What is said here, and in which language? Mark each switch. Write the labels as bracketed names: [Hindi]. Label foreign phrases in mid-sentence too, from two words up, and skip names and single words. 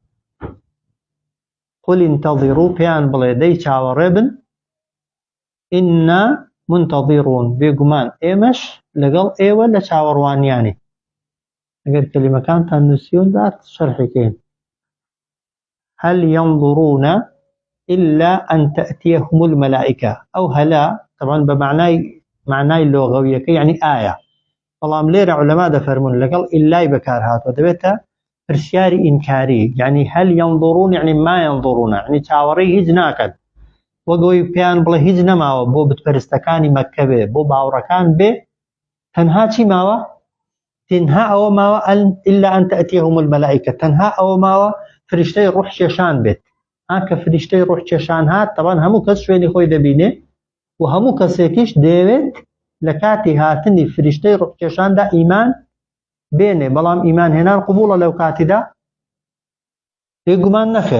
[Arabic] قل انتظروا، [Central Kurdish] پێیان بڵێ دەی چاوەڕێ بن، [Arabic] ئینا منتظرون، [Central Kurdish] بێگومان ئێمەش لەگەڵ ئێوە لە چاوەڕوانیانی. ئەگەر کەلیمەکانتان نووسیون دات شەرحیکەین. [Arabic] هەل ينظرون إلا أن تأتيهم الملائكة، [Central Kurdish] ئەو هەلا طبعا بە معنای لۆغەویەکە یعنی ئایا، بەڵام لێرە عولەما دەفەرمون لەگەڵ ئیلای بەکار هاتووە، دەبێتە پرسیاری ئینکاری، یعنی [Arabic] هەل ينظرون [Central Kurdish] یعنی [Arabic] ما ينظرون، [Central Kurdish] یعنی چاوەڕێی هیچ ناکەن، وەگەوەی پێیان بڵێ هیچ نەماوە بۆ بتپەرستەکانی مەککە بێ، بۆ باوڕەکان بێ، تەنها چی ماوە؟ تەنها ئەوە ماوە [Arabic] إلا أن تأتيهم الملائكة، [Central Kurdish] تەنها ئەوە ماوە فریشتەی ڕوحکێشان بێت. کە فریشتەی ڕوحکێشان هات، طبعا هەموو کەس شوێنی خۆی دەبینێ و هەموو کەسێکیش دەیەوێت لە کاتی هاتنی فریشتەی ڕوحکێشاندا ئیمان بێنێ، بەڵام ئیمان هێنان قبوڵە لەو کاتیدا؟ بێگومان نەخێر.